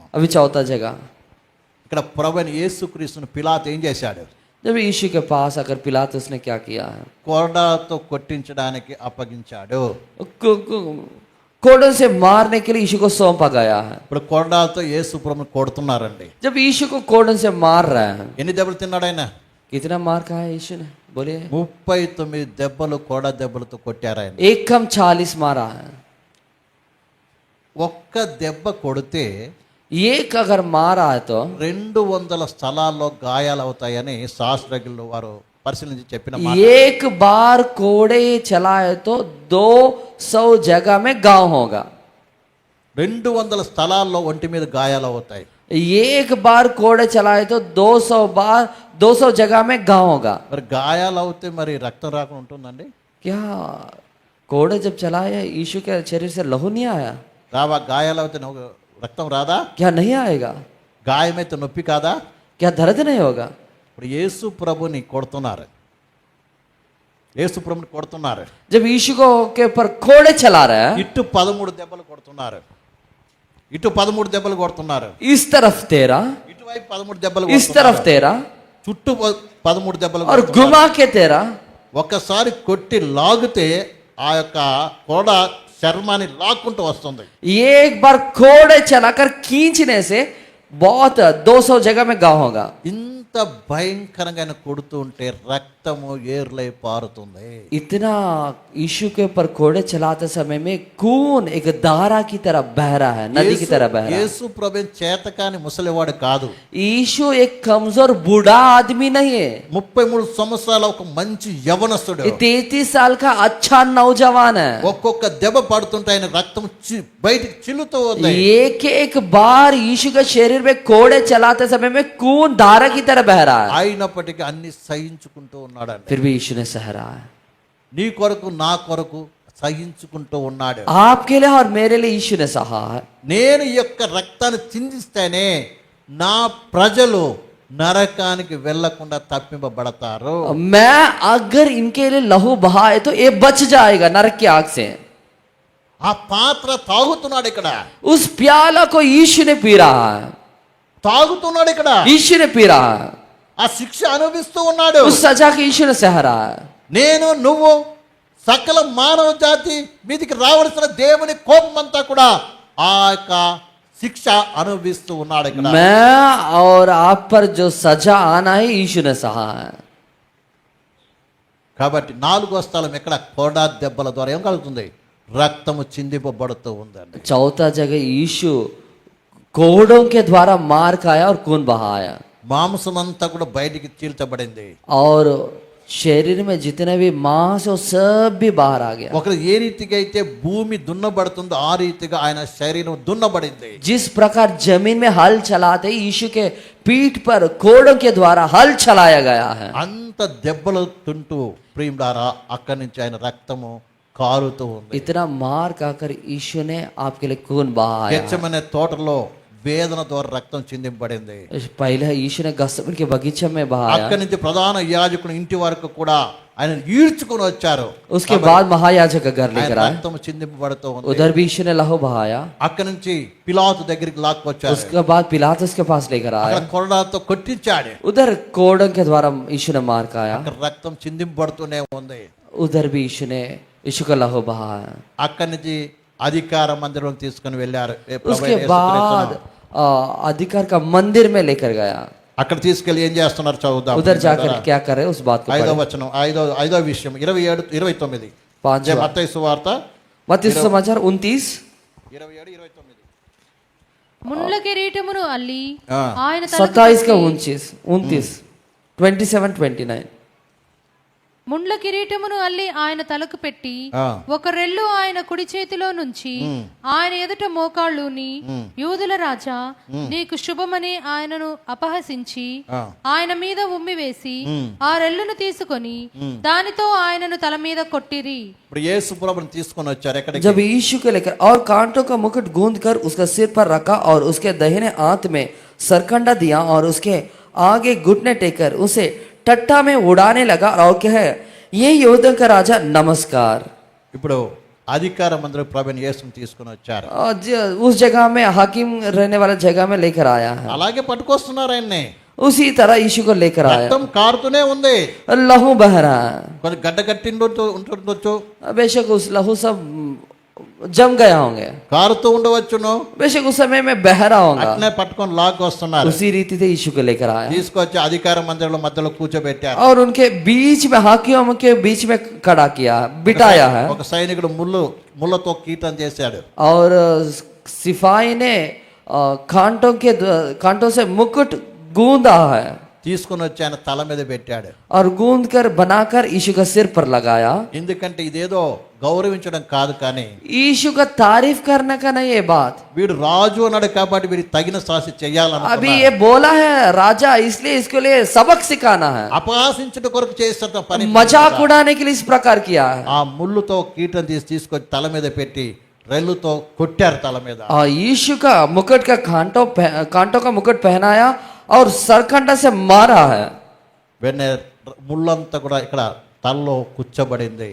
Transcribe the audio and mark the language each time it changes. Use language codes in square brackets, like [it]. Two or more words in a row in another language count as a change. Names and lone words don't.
[hi] अभी चौथा जगह. [te] ఇక్కడ ప్రభువైన యేసుక్రీస్తును పిలాతు ఏం చేశాడు? [hi] जब यीशु के पास आकर पिलातुस ने क्या किया है, [te] కొరడాతో కొట్టించడానికి అప్పగించాడు. [hi] कोड़ों से मारने के लिए यीशु को सौंपा गया है. [te] ఇప్పుడు కొరడాతో యేసు ప్రభువును కొడుతున్నారండి. [hi] जब यीशु को कोड़ों से मार रहा है, [te] ఎన్ని దెబ్బలు తిన్నాడు ఆయన? [hi] कितना मार खाया यीशु ने बोलिए? [te] 39 దెబ్బలు కొరడ దెబ్బలతో కొట్టారు ఆయన. [hi] एक कम 40 मारा है. [te] ఒక్క దెబ్బ కొడితే [hi] एक अगर मारा है तो [te] 200 స్థలాల్లో గాయాలు అవుతాయని శాస్త్రజ్ఞులు వారు పరిశీలించి చెప్పిన మాట. [hi] एक बार कोड़े चलाए तो 200 जगह में गांव होगा. [te] 200 స్థలాల్లో ఒంటి మీద గాయాలు అవుతాయి. [hi] एक बार कोड़े चलाए तो 200 जगह में गांव होगा. [te] మరి గాయాలు అవుతే మరి రక్తం రాకుండా ఉంటుందండి? [hi] क्या कोड़े जब चलाए यीशु के शरीर से लहू नहीं आया? [te] రావా? గాయాలు అవుతే రక్తం రాదా? [hi] क्या नहीं आएगा? [te] గాయమైతే నొప్పి కాదా? [hi] क्या दर्द नहीं होगा? [te] ఇప్పుడు యేసు ప్రభుని కొడుతున్నారు. యేసు ప్రభుని కొడుతున్నారు. [hi] जब यीशु को के ऊपर कोड़े चला रहा है, [te] ఇటు 13 దెబ్బలు కొడుతున్నారు, ఇటు 13 దెబ్బలు కొడుతున్నారు, [hi] इस तरफ 13, [te] ఇటువైపు 13 దెబ్బలు [hi] इस तरफ 13 [te] చుట్టూ 13 దెబ్బలు [hi] और [te] కొడుతున్నారు. [hi] घुमा के 13. [te] ఒక్కసారి కొట్టి లాగితే ఆ యొక్క కొడ చర్మాన్ని లాక్కుంటూ వస్తుంది. [hi] एक बार कोड़े चलाकर खींचने से बहुत 200 जगह में गांव होगा. [te] ఇంత భయంకరంగా ఆయన కొడుతూ ఉంటే రక్తము ఏర్లై పారుతుంది. [hi] इतना यीशु के ऊपर कोड़े चलाते समय में खून एक धारा की तरह बह रहा है, नदी की तरह बह रहा है. [te] యేసు ప్రభు చేతకాని ముసలివాడు కాదు. [hi] यीशु एक कमजोर बूढ़ा आदमी नहीं है. [te] 33 సంవత్సరాల ఒక మంచి యవనస్తుడు. [hi] ये 33 साल का अच्छा नौजवान है. [te] ఒక్కొక్క దెబ్బ పడుతుంటే ఆయన రక్తం బయటికి చిల్లుతూ ఉంది. [hi] एक एक बार यीशु के शरीर में कोड़े चलाते समय में खून धारा की तरह बह रहा है. [te] అయినప్పటికీ అన్ని సహించుకుంటూ ఉన్నాడండి. [hi] फिर भी यीशु ने सह रहा है. [te] నీ కొరకు నా కొరకు సహించుకుంటూ ఉన్నాడు. [hi] आपके लिए और मेरे लिए यीशु ने सहा है. [te] నేను ఈ యొక్క రక్తాన్ని చిందిస్తేనే నా ప్రజలు నరకానికి వెళ్లకుండా తప్పింపబడతారు. [hi] मैं अगर इनके लिए लहू बहाए तो ये बच जाएगा नरक की आग से. [te] ఆ పాత్ర తాగుతున్నాడు ఇక్కడ, [hi] उस प्याला को यीशु ने पी रहा है. [te] తాగుతున్నాడు ఇక్కడ, [hi] यीशु ने पी रहा है. [te] ఆ శిక్ష అనుభవిస్తూ ఉన్నాడు. [hi] उस सजा के यीशु ने सह रहा है. [te] నేను నువ్వు సకల మానవ జాతి మీదికి రావలసిన దేవుని కోపమంతా కూడా ఆ యొక్క శిక్ష అనుభవిస్తూ ఉన్నాడు ఇక్కడ. [hi] मैं और आप पर जो सजा आना है यीशु ने सहा है. [te] కాబట్టి 4వ స్థలం ఎక్కడ? కొరడా దెబ్బల ద్వారా ఏం కలుగుతుంది? రక్తము చిందింపబడుతూ ఉందండి. [hi] चौथा जगह यीशु कोड़ों के द्वारा मार खाया और खून बहाया. [te] మాంసం అంతా కూడా బయటికి చీల్చబడింది. [hi] और शरीर में जितने भी मांस हो सब भी बाहर आ गया. [te] ఒకరు ఏ రీతిగా అయితే భూమి దున్నబడుతుందో ఆ రీతిగా ఆయన శరీరం దున్నబడింది. [hi] जिस प्रकार जमीन में हल चलाते यीशु के पीठ पर कोड़ों के द्वारा हल चलाया गया है. [te] అంత దెబ్బలు తింటూ ప్రియులారా అక్కడి నుంచి ఆయన రక్తము కారుతూ ఉంది. [hi] इतना मार खाकर यीशु ने आपके लिए खून बहाया. [te] గెత్సేమనే తోటలో వేదన ద్వారా రక్తం చిందింపబడింది. [hi] पहले यीशु ने गसमन के बगीचे में बहाया. [te] అక్కడి నుంచి ప్రధాన యాజకుని ఇంటి వరకు కూడా ఆయన ఈడ్చుకొని వచ్చారు. [hi] उसके बाद महायाजक का घर [te] ఆయన [hi] लेकर आए. [te] రక్తం చిందింపబడుతూ ఉంది. [hi] उधर भी यीशु ने लहू बहाया. [te] అక్కడి నుంచి పిలాతు దగ్గరికి లాక్కొచ్చారు. [hi] उसके बाद पिलातुस के पास लेकर [te] అక్కడ [hi] आए. [te] కొరడాతో కొట్టించాడు. [hi] उधर कोड़ों के द्वारा यीशु ने मार खाया. [te] అక్కడ రక్తం చిందింపబడుతూనే ఉంది. [hi] उधर भी यीशु ने यीशु का लहू बहाया. [te] అక్కడి నుంచి అధికార మందిరంలోకి తీసుకుని వెళ్ళారు. [hi] उसके बाद अधिकार का मंदिर में लेकर गया. [te] అక్కడ తీసుకెళ్లి ఏం చేస్తున్నారు చూద్దాం. [hi] उधर जाकर क्या करे उस बात को [te] 5వ [hi] पढ़े. [te] వచనం, ఐదో విషయం 27 29. [hi] पांचवा [te] మత్తయి సువార్త [hi] मत्ती समाचार 29 [te] 27 29. ముండ్ల కిరీటమును అల్లి ఆ. ఆయన తలకు [hi] 27 का [te] పెట్టి, 29 27 29. ముండ్ల కిరీటమును అల్లి ఆయన తలకు పెట్టి ఆ. ఒక రెల్లు ఆయన కుడి చేతిలో నుంచి ఆయన ఎదుట మోకాళ్ళుని, యూదుల రాజా నీకు శుభమని ఆయనను అపహసించి ఆ. ఆయన మీద ఉమ్మివేసి ఆ రెల్లును తీసుకొని దానితో ఆయనను తల మీద కొట్టిరి. ఇప్పుడు యేసు ప్రభువుని తీసుకొని వచ్చారు ఎక్కడికి? [hi] जब यीशु को लेकर और कांटों का मुकुट गूंद कर उसका सिर पर रखा और उसके दाहिने हाथ में सरकंडा दिया और उसके आगे घुटने टेकर उसे टट्टा में उड़ाने लगा और कहे, ये योद्धा का राजा नमस्कार। [te] ఇప్పుడు అధికార మంత్రి ప్రభుని యేసుని తీసుకుని వచ్చారు. [hi] और उस जगह में हाकिम रहने वाला जगह में लेकर आया है, [te] అలాగే పట్టుకొస్తున్నారు ఆయన్ని. [hi] उसी तरह यीशु को लेकर आया। [te] రక్తం కారుతూనే ఉంది. [hi] लहू बह रहा है, [te] కొన్ని గడ్డ కట్టిండొచ్చు ఉంటుండొచ్చు, [hi] बेशक उस लहू सब जम गया होंगे, [te] కారుతూ ఉండవచ్చును. [hi] बेशक उस समय में बह रहा होगा। [te] అట్నే పట్టుకొని లాక్కి వస్తున్నారు. [hi] उसी रीति से यीशु को लेकर आया [te] తీసుకొచ్చి అధికార మందిరంలో మధ్యలో కూర్చోబెట్టారు. [hi] और उनके बीच में, हाकियों के बीच में खड़ा किया, बिठाया है। [te] ఒక సైనికుడు ముళ్ళతో కీటం చేశాడు. [hi] और सिपाही ने कांटों से मुकुट गूंदा है [te] తీసుకుని వచ్చి ఆయన తల మీద పెట్టాడు. [hi] और गूंद कर बनाकर यीशु का सिर पर लगाया। [te] ఎందుకంటే ఇదేదో గౌరవించడం కాదు, కానీ [hi] यीशु का तारीफ करने का नहीं ये बात। [te] వీడు రాజు అన్నాడు కాబట్టి వీడికి తగిన శాస్తి [hi] अभी [te] చేయాలనుకున్నాడు. [hi] ये बोला है राजा, इसलिए इसके लिए सबक सिखाना है, [te] అపహాసించుట కొరకు చేస్తున్న పని. [hi] मजाक उड़ाने के लिए इस प्रकार किया है। [te] ఆ ముళ్ళుతో కీటం తీసుకొచ్చి తల మీద పెట్టి రెల్లుతో కొట్టారు తల మీద. [hi] और यीशु का मुकुट का कांटों का मुकुट पहनाया और सरकंडा से मारा है। [te] వెన్న ముళ్ళంతా కూడా ఇక్కడ తలలో కూర్చోబడింది.